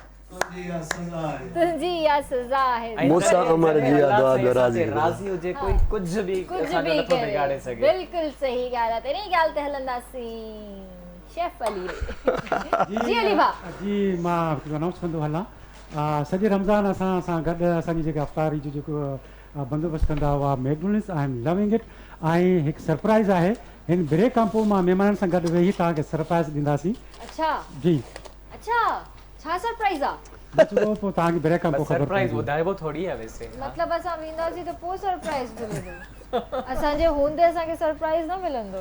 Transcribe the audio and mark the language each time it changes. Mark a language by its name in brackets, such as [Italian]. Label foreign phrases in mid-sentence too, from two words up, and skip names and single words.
[Sindhi] तुंहिंजी इहा सज़ा आहे। मूसा अमर जी दुआ दराज़ी राज़ी हुजे कोई कुछ भी असांजो नथो बिगाड़े सघे। बिल्कुलु सही ॻाल्हि आहे। तेरी ॻाल्हि ते हलंदासीं शेफ अली जी। अली भा जी मां अनाउंस कंदो हलां। सॼे रमज़ान असां गॾु असांजी जेका अफ़्तारी जो जेको बंदोबस्तु कंदा हुआ मैकडोनल्ड्स, [English] I am loving it. [Sindhi] ऐं हिकु सरप्राइज़ आहे, हिन ब्रेक खां पोइ मां महिमाननि सां गॾु वेही तव्हांखे सरप्राइज़ ॾींदासीं। अच्छा जी अच्छा, छा सरप्राइज़ आहे? पोइ तव्हांखे ब्रेक खां पोइ ख़बर सरप्राइज़ ॿुधाइबो थोड़ी आहे वैसे। मतिलबु असां वेंदासीं त पोइ सरप्राइज़ मिलंदो, असांजे हूंदे असांखे सरप्राइज़ न मिलंदो।